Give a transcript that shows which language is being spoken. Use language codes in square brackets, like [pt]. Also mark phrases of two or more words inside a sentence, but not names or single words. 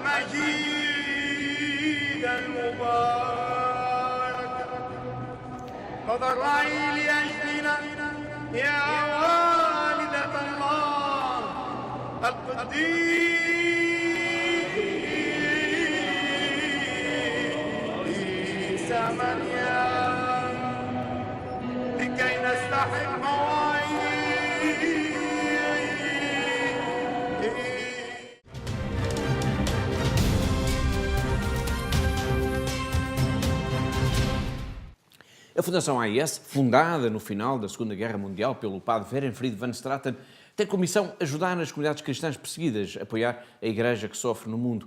[ar] المجيد المبارك تضرعي لأجلنا يا والدة الله القديس مريم لكي نستحق مواعيد. [pt] A Fundação AIS, fundada no final da Segunda Guerra Mundial pelo padre Werenfried van Straten, tem como missão ajudar as comunidades cristãs perseguidas, apoiar a Igreja que sofre no mundo.